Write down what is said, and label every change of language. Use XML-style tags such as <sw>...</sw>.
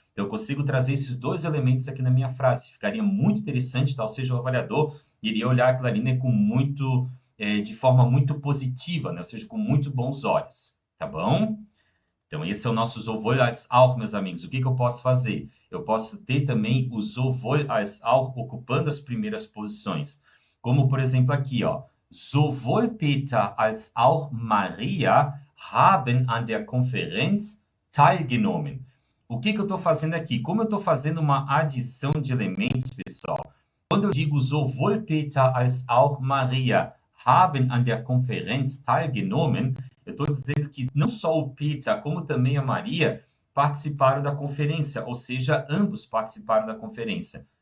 <pt>Então, eu consigo trazer esses dois elementos aqui na minha frase. Ficaria muito interessante, tá? Ou seja, o avaliador iria olhar aquilo ali, né, de forma muito positiva, né? Ou seja, com muito bons olhos, tá bom? Então, esse é o nosso sowohl als auch, meus amigos. O que eu posso fazer? Eu posso ter também o sowohl als auch ocupando as primeiras posições. Como, por exemplo, aqui, ó.</pt> <de>Sowohl Peter als auch Maria haben an der Konferenz teilgenommen.</de> <pt>O que eu estou fazendo aqui? Como eu estou fazendo uma adição de elementos, pessoal, quando eu digo</pt> <de>sowohl Peter als auch Maria haben an der Konferenz teilgenommen,</de> <pt>eu estou dizendo que não só o Peter, como também a Maria participaram da conferência, ou seja, ambos participaram da conferência.</pt>